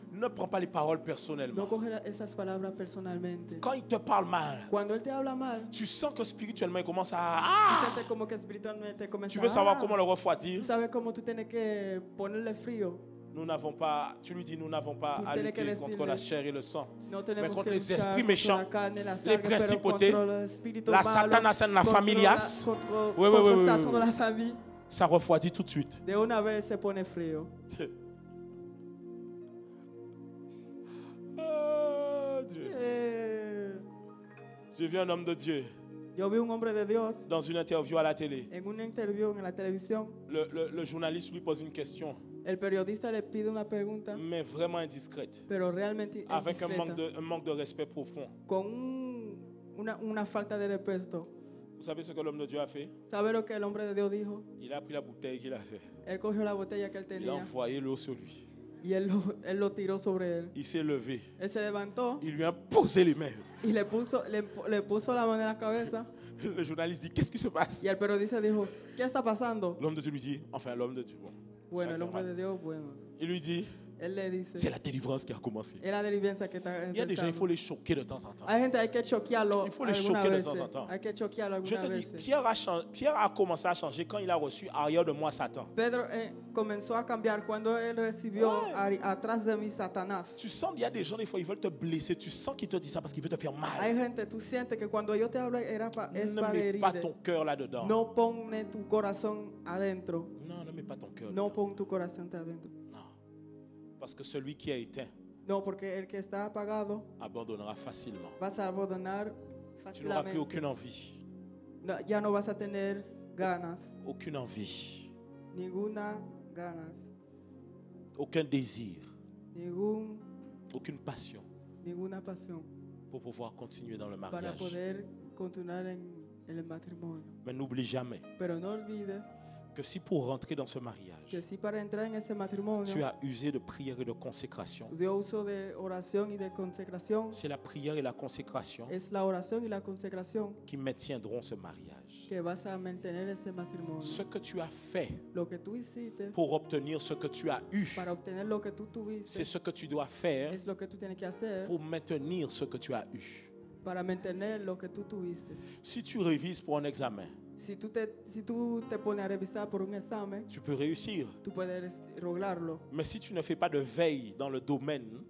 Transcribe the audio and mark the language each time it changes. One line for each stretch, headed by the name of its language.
French: ne prends pas les paroles
Spanish: no
French: personnellement.
Spanish: coge esas palabras personalmente.
French: Quand il te parle mal,
Spanish: Cuando él te habla mal,
French: tu sens que spirituellement il commence à...
Spanish: tú Ah! sientes como que espiritualmente comienza
French: Tu veux savoir
Spanish: a...
French: comment le refroidir?
Spanish: Tú sabes cómo tú tienes que ponerle frío.
French: Nous n'avons pas, tu lui dis, nous n'avons pas
Spanish: Tú
French: à
Spanish: tienes que
French: lutter contre
Spanish: decirle,
French: la chair et le sang.
Spanish: No tenemos
French: contre
Spanish: que
French: les
Spanish: luchar
French: esprits
Spanish: contra
French: méchants,
Spanish: la carne y la
French: les
Spanish: sangre, pero
French: principautés,
Spanish: contra los espíritus
French: la
Spanish: malos, Satanas en las contra familias. contra
French: Oui, oui, oui, oui,
Spanish: Satan
French: oui.
Spanish: de la familia.
French: Ça refroidit tout de suite.
Spanish: De una vez se pone frío.
French: Ah, Dieu. J'ai vu un homme de Dieu
Spanish: Yo vi un hombre de Dios
French: dans une interview à la télé.
Spanish: en una interview en la televisión.
French: Le journaliste lui pose une question,
Spanish: El periodista le pide una pregunta,
French: mais vraiment indiscrète,
Spanish: pero realmente
French: avec
Spanish: indiscreta,
French: un manque de respect profond.
Spanish: con una falta de respeto.
French: Vous savez ce que l'homme de Dieu a fait?
Spanish: ¿Sabe lo que el hombre de Dios dijo?
French: Il a pris la bouteille qu'il a fait.
Spanish: Él cogió la botella que él
French: Il a
Spanish: tenía
French: envoyé l'eau sur lui.
Spanish: y él lo tiró sobre él.
French: Il s'est levé.
Spanish: Él se levantó
French: Il lui a posé les mains.
Spanish: y le puso la mano en la cabeza.
French: Le journaliste dit, qu'est-ce qui se passe?
Spanish: Y el periodista dijo, ¿qué está pasando?
French: L'homme de Dieu lui dit, enfin l'homme de Dieu, bon,
Spanish: Bueno, el
French: chacun
Spanish: hombre
French: va.
Spanish: de Dios, bueno.
French: Il lui dit,
Spanish: él le dice,
French: C'est la délivrance qui a commencé.
Spanish: es la delivencia que está
French: Il y a des gens, il faut
Spanish: empezando.
French: les choquer de temps en temps.
Spanish: Hay gente, hay que choquearlo
French: Il faut les
Spanish: algunas
French: choquer de
Spanish: veces.
French: temps en temps.
Spanish: Hay que choquearlo
French: Je
Spanish: algunas
French: te dis,
Spanish: veces.
French: Pierre a commencé à changer quand il a reçu arrière de moi Satan.
Spanish: Pedro comenzó a cambiar cuando él recibió
French: Ouais.
Spanish: atrás de mí Satanás.
French: Tu sens, il y a des gens, des fois, ils veulent te blesser. Tu sens qu'ils te disent ça parce qu'ils veulent te faire mal.
Spanish: Hay gente, tú sientes que cuando yo te hablo es
French: Ne
Spanish: para
French: mets pas
Spanish: herir.
French: ton cœur là-dedans.
Spanish: No pone tu corazón adentro.
French: Non, ne mets pas ton cœur
Spanish: No
French: là-dedans.
Spanish: pon tu corazón adentro.
French: Non. Parce que celui qui a éteint
Spanish: No, porque el que está apagado
French: abandonnera facilement.
Spanish: vas a abandonar
French: Tu n'auras plus
Spanish: fácilmente.
French: aucune envie.
Spanish: No, ya no vas a tener ganas,
French: Aucune envie.
Spanish: ninguna ganas,
French: Aucun désir.
Spanish: ninguna
French: Aucune passion
Spanish: pasión
French: pour pouvoir continuer dans le
Spanish: para
French: mariage.
Spanish: poder continuar en el matrimonio.
French: Mais n'oublie jamais
Spanish: Pero no olvides
French: que si pour rentrer dans ce mariage,
Spanish: que si para entrar en ese matrimonio
French: tu as usé de prière et de consécration,
Spanish: dio uso de oración y de consagración,
French: c'est la prière et la consécration
Spanish: es la oración y la consagración
French: qui maintiendront ce mariage.
Spanish: que vas a mantener ese matrimonio.
French: Ce que tu as fait
Spanish: Lo que tú hiciste
French: pour obtenir ce que tu as eu,
Spanish: para obtener lo que tú
French: c'est
Spanish: tuviste
French: ce que tu dois faire
Spanish: es lo que tú tienes que hacer
French: pour maintenir ce que tu as eu.
Spanish: para mantener lo que tú tuviste.
French: Si tu révises pour un examen,
Spanish: Si tú te pones a revisar por un examen,
French: tu peux réussir.
Spanish: tú puedes lograrlo.
French: Mais si tu ne fais pas de veille dans le domaine,